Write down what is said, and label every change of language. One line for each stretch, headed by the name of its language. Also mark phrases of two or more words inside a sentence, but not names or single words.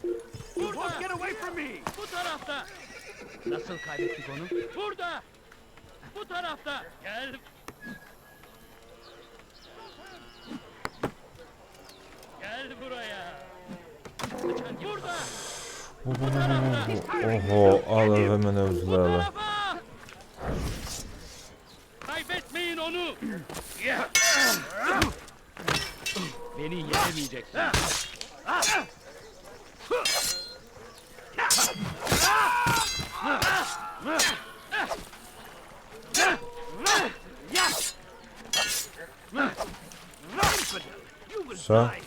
Turkish: Burada!
English: Get away from me!
Turkish: Bu tarafta! Nasıl kaybettik onu? Burada! Bu tarafta. Gel. Gel buraya. Burada.
Ukrainian: Ого, але ви мене взлили.
Turkish: Kaybetmeyin onu. Beni yenemeyeceksin.
Ukrainian: Все?